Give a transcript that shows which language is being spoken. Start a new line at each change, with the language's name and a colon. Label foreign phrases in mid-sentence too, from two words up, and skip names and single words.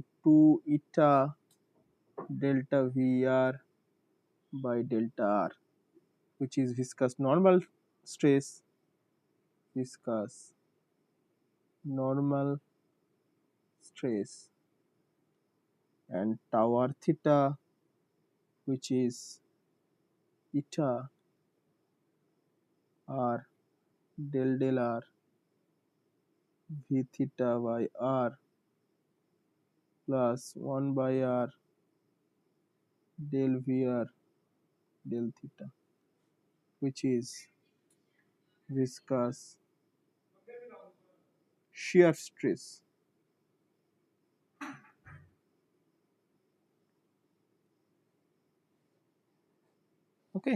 English: 2 eta delta Vr by delta r, which is viscous normal stress, viscous normal stress, and tau r theta, which is eta r del r v theta by r plus 1 by r del Vr del theta, which is viscous shear stress. Okay.